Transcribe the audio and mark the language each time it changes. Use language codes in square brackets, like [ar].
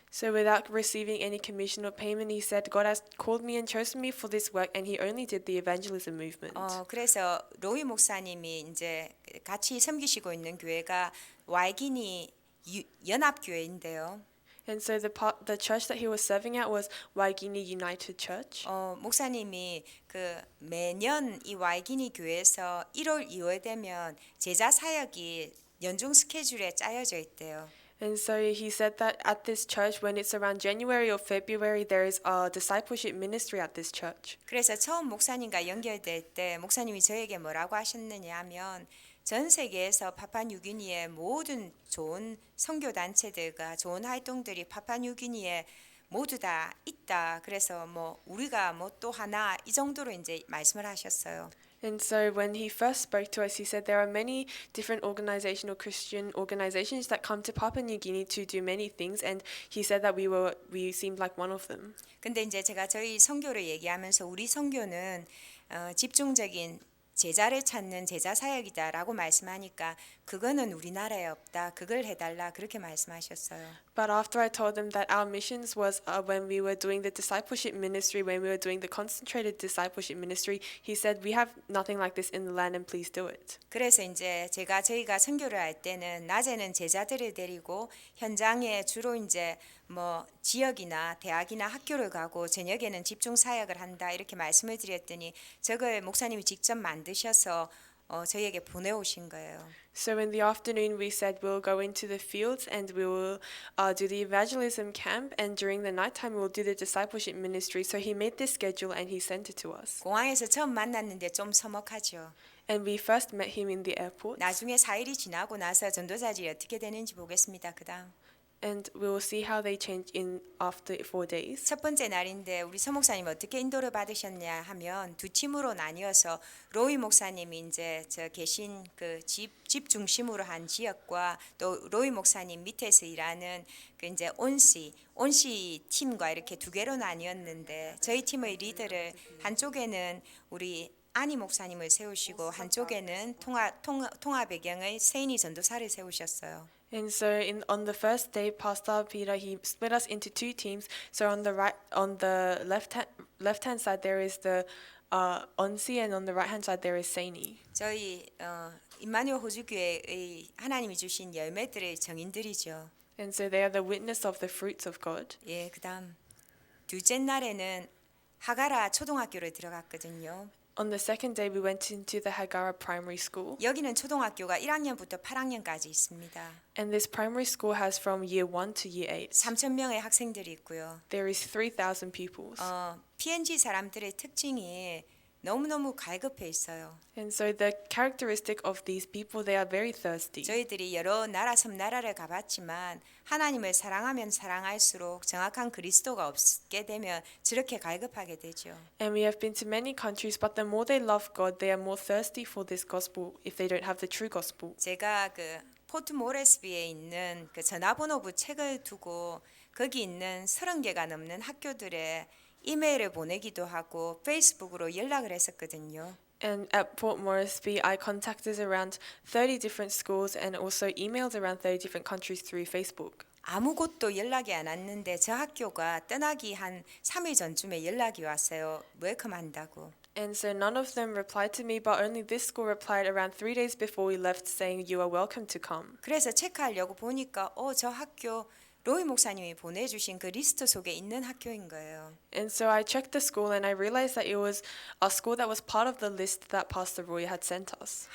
[en] So without receiving any commission or payment, he said, God has called me and chosen me for this work, and he only did the evangelism movement. [ko] 그래서 로이 목사님이 이제 같이 섬기시고 있는 교회가 와이기니 연합교회인데요. [en] And so the church that he was serving at was Waigini United Church. [ko] 목사님이 그 매년 이 와이기니 교회에서 1월, 2월 되면 제자 사역이 연중 스케줄에 짜여져 있대요. [en] And so he said that at this church, when it's around January or February, there is a discipleship ministry at this church. [ko] 그래서 처음 목사님과 연결될 때 목사님이 저에게 뭐라고 하셨느냐 하면 전 세계에서 파파뉴기니의 모든 좋은 선교 단체들과 좋은 활동들이 파파뉴기니에 모두 다 있다. 그래서 뭐 우리가 뭐 또 하나 이 정도로 이제 말씀을 하셨어요. [en] And so when he first spoke to us, he said there are many different organizational Christian organizations that come to Papua New Guinea to do many things, and he said that we seemed like one of them. [ko] 근데 이제 제가 저희 선교를 얘기하면서 우리 선교는 집중적인 제자를 찾는 제자 사역이다라고 말씀하니까 그거는 우리나라에 없다. 그걸 해달라 그렇게 말씀하셨어요. [en] But after I told them that our missions was when we were doing the discipleship ministry, when we were doing the concentrated discipleship ministry, he said we have nothing like this in the land and please do it. [ko] 그래서 이제 저희가 선교를 할 때는 낮에는 제자들을 데리고 현장에 주로 이제 뭐 지역이나 대학이나 학교를 가고 저녁에는 집중 사역을 한다 이렇게 말씀을 드렸더니 저걸 목사님이 직접 만드셔서 저희에게 보내오신 거예요. [en] So in the afternoon we said we'll go into the fields and we will do the evangelism camp, and during the nighttime we'll do the discipleship ministry. So he made this schedule and he sent it to us. [ko] 공항에서 처음 만났는데 좀 서먹하죠. [en] And we first met him in the airport. [ko] 나중에 4일이 지나고 나서 전도자질이 어떻게 되는지 보겠습니다. 그다음 [en] And we will see how they change in after 4 days. [ko] 첫 번째 날인데 우리 서 목사님 어떻게 인도를 받으셨냐 하면 두 팀으로 나뉘어서 로이 목사님이 이제 저 계신 그 집 중심으로 한 지역과 또 로이 목사님 밑에서 일하는 그 이제 온시 팀과 이렇게 두 개로 나뉘었는데 저희 팀의 리더를 한쪽에는 우리 아니 목사님을 세우시고 한쪽에는 통화 배경의 세인이 전도사를 세우셨어요. [en] And so on the first day, Pastor Peter he split us into 2 teams. So on the left hand side there is the Onsi, and on the right hand side there is Saini. [ko] 저희 임마누엘 호주교회의 하나님이 주신 열매들의 정인들이죠. [en] And so they are the witness of the fruits of God. [ko] 예, 그다음 둘째 날에는 하가라 초등학교를 들어갔거든요. [en] On the second day, we went into the Hagara Primary School. [ko] 여기는 초등학교가 1학년부터 8학년까지 있습니다. [en] And this primary school has from year 1 to year 8. [ko] 3,000명의 학생들이 있고요. [en] There is 3,000 pupils. [ko] PNG 사람들의 특징이 너무너무 갈급해 있어요. [en] And so the characteristic of these people, they are very thirsty. [ko] 저희들이 여러 나라 섬나라를 가봤지만 하나님을 사랑하면 사랑할수록 정확한 그리스도가 없게 되면 저렇게 갈급하게 되죠. [en] And we have been to many countries, but the more they love God, they are more thirsty for this gospel if they don't have the true gospel. [ko] 제가 그 포트 모레스비에 있는 그 전화번호부 책을 두고 거기 있는 30개가 넘는 학교들의 이메일을 보내기도 하고 페이스북으로 연락을 했었거든요. [en] And at Port Moresby, I contacted around 30 different schools and also emailed around 30 different countries through Facebook. [ko] 아무것도 연락이 안 왔는데 저 학교가 떠나기 한 3일 전쯤에 연락이 왔어요. 웰컴 한다고. [en] And so none of them replied to me, but only this school replied around 3 days before we left saying, "You are welcome to come." [ko] 그래서 체크하려고 보니까 저 학교 로이 목사님이 보내주신 그 리스트 속에 있는 학교인 거예요. [en] And so I checked the school and I realized that it was a school that was part of the list that Pastor Roy had sent us.